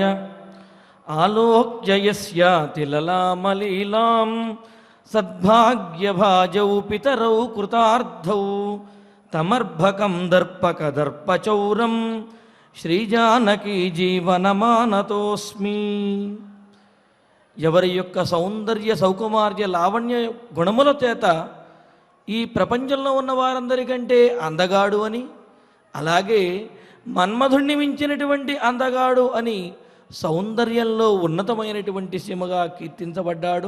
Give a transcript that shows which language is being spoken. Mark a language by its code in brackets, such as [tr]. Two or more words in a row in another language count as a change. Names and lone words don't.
[sa] आलोक्य यस्याति ललामलीलां सद्भाग्यभाजौ पितरौ कृतार्थौ तमर्भकं दर्पकदर्पचौरं श्रीजानकी जीवनमानतोऽस्मि। [te] ఎవరి యొక్క సౌందర్య సౌకుమార్య లావణ్య గుణముల చేత ఈ ప్రపంచంలో ఉన్న వారందరికంటే అందగాడు అని, అలాగే మన్మధుణ్ణి మించినటువంటి అందగాడు అని సౌందర్యంలో ఉన్నతమైనటువంటి సీమగా కీర్తించబడ్డాడు.